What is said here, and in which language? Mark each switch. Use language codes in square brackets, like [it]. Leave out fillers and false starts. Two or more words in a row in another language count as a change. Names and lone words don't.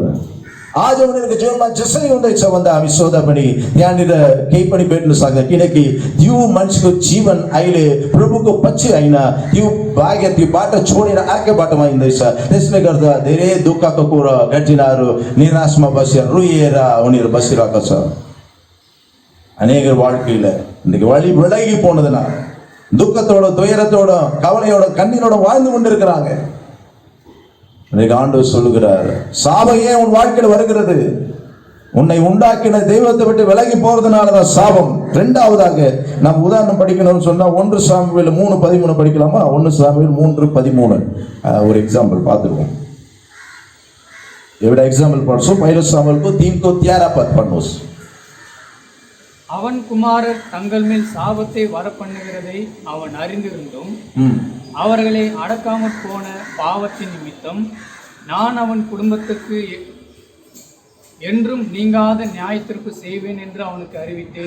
[ne] आज उनीहरूको जीवनमा जसरी हुँदैछ भन्दा हामी सोध्दा पनि यहाँनिर केही पनि भेट्न सक्दैन, किनकि त्यो मान्छेको जीवन अहिले प्रभुको पछि होइन, त्यो भाग्य त्यो बाटो छोडेर अर्कै बाटोमा हिँड्दैछ। त्यसले गर्दा धेरै दुःखको कुरा घटिनाहरू निराशमा बसेर रोएर उनीहरू बसिरहेको छ। [ta] அநேகர் வாழ்க்கையில இன்னைக்கு வழி விலகி போனதுனா துக்கத்தோட துயரத்தோட கவலையோட கண்ணீரோட வாழ்ந்து கொண்டிருக்கிறாங்க. இன்னைக்கு ஆண்டவர் சொல்லுகிறார், சாபம் ஏன் உன் வாழ்க்கையில் வருகிறது? உன்னை உண்டாக்கின தெய்வத்தை விட்டு விலகி போறதுனாலதான் சாபம். இரண்டாவதாக நாம் உதாரணம் படிக்கணும்னு சொன்னா 1 சாமுவேல் 3:13 படிக்கலாமா? 1 சாமுவேல் 3:13 ஒரு எக்ஸாம்பிள் பார்த்துருவோம். [ne] एवढा एग्जाम्पल पढ्छौँ। पहिलो सामुएलको 3:13 पद पढ्नुहोस्। [ta] அவன் குமாரர் தங்கள் மேல் சாபத்தை வரப்பண்ணுகிறதை அவன் அறிந்திருந்தும் அவர்களை அடக்காமற் போன பாவத்தின் நிமித்தம் நான் அவன் குடும்பத்துக்கு என்றும் நீங்காத நியாயத்திற்கு செய்வேன் என்று அவனுக்கு அறிவித்தேன்.